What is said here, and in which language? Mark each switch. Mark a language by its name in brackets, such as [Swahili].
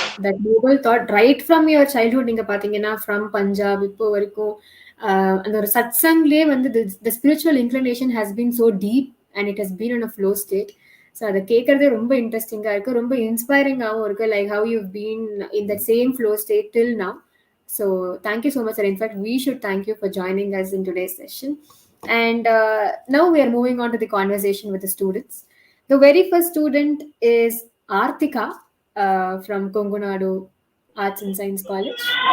[English] That noble thought, right from your childhood, [Tamil] நீங்க பாத்தீங்கன்னா [English] from Punjab [Tamil] இப்போ வரைக்கும் அந்த ஒரு சத்சங்லே வந்து [English] the spiritual inclination has been so deep and it has been in a flow state. [Tamil] So அதை கேட்கறதே ரொம்ப இன்ட்ரெஸ்டிங்காக இருக்குது, ரொம்ப இன்ஸ்பைரிங்காகவும் இருக்குது. [English] Like how you've been in that same flow state till now. So thank you so much, sir. In fact, we should thank you for joining us in today's session. And now we are moving on to the conversation with the students. The very first student is Artika from Kongunadu Arts and Science College.